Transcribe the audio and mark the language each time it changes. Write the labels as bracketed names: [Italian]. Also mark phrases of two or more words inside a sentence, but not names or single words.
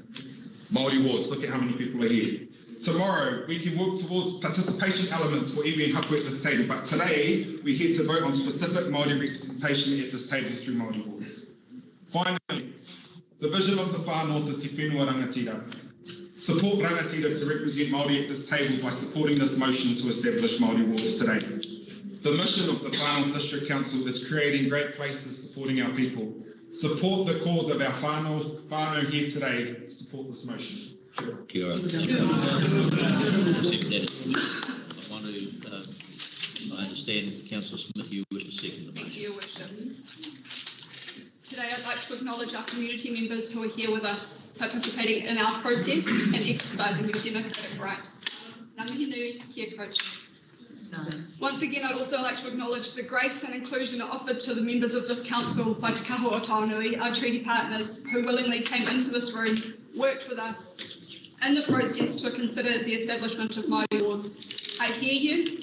[English] Māori wards, look at how many people are here. Tomorrow, we can work towards participation elements for iwi and hapu at this table, but today, we're here to vote on specific Māori representation at this table through Māori wards. Finally, the vision of the Far North is [Māori] he whenua rangatira. [English] Support Rangatira to represent Māori at this table by supporting this motion to establish Māori wards today. The mission of the Whānau District Council is creating great places supporting our people. Support the cause of our whānau here today. Support this motion. [Māori] Kia ora. [English] I understand, Councillor Smith, you wish to second the Thank motion. you, Your Worship. Today I'd like to acknowledge our community members who are here with us, participating in our process and exercising their democratic right. [Māori] Ngā mihi nui, kia koutou. [English] Once again, I'd also like to acknowledge the grace and inclusion offered to the members of this council by Te Kaho o Taonui, our treaty partners, who willingly came into this room, worked with us in the process to consider the establishment of Māori wards. I hear you.